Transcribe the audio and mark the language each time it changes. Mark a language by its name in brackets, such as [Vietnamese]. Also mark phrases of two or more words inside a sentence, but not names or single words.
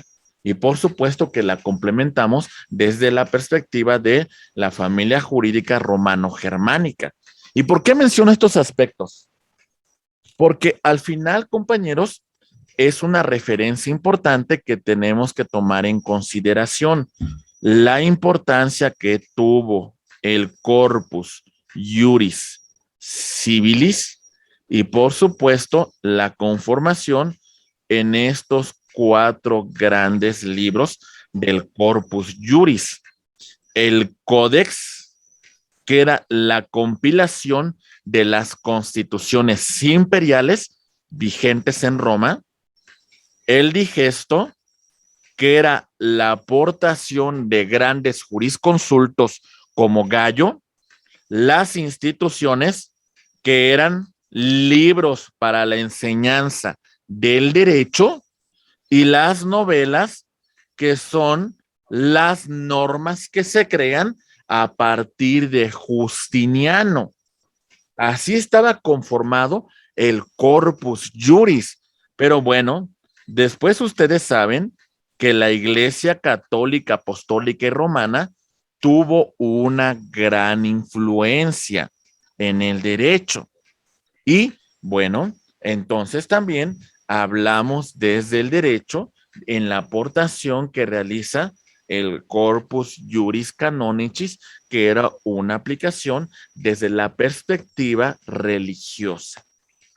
[Spanish] Y por supuesto que la complementamos desde la perspectiva de la familia jurídica romano-germánica. ¿Y por qué menciono estos aspectos? Porque al final, compañeros, es una referencia importante que tenemos que tomar en consideración. La importancia que tuvo el corpus juris civilis y por supuesto la conformación en estos 4 grandes libros del corpus juris. El Codex, que era la compilación de las constituciones imperiales vigentes en Roma. El Digesto, que era la aportación de grandes jurisconsultos como Gallo. Las instituciones, que eran libros para la enseñanza del derecho, y las novelas, que son las normas que se crean a partir de Justiniano. Así estaba conformado el corpus juris. Pero bueno, después ustedes saben que la Iglesia Católica, Apostólica y Romana tuvo una gran influencia en el derecho. Y bueno, entonces también hablamos desde el derecho en la aportación que realiza el Corpus Juris Canonicis, que era una aplicación desde la perspectiva religiosa.